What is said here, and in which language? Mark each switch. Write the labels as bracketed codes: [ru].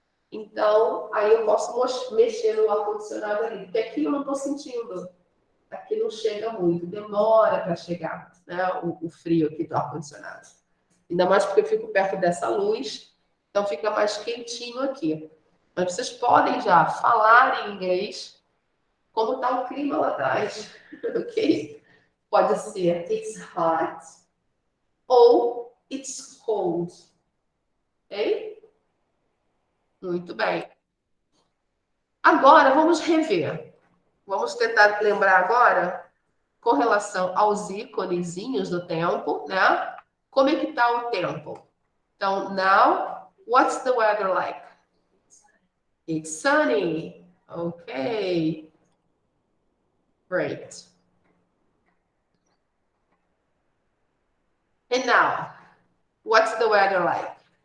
[pt] Então, aí eu posso mexer no ar-condicionado ali, porque aqui eu não estou sentindo, aqui não chega muito, demora para chegar, né? O frio aqui do ar-condicionado. Ainda mais porque eu fico perto dessa luz, então fica mais quentinho aqui. Mas vocês podem já falar em inglês como está o clima lá atrás, ok? Pode ser [en] it's hot [pt] ou [en] it's cold, [pt] ok? Muito bem. Agora vamos rever. Vamos tentar lembrar agora com relação aos íconezinhos do tempo, né? Como é que está o tempo? [en] Então, now, what's the weather like? It's sunny. Okay. Great. And now, what's the weather like?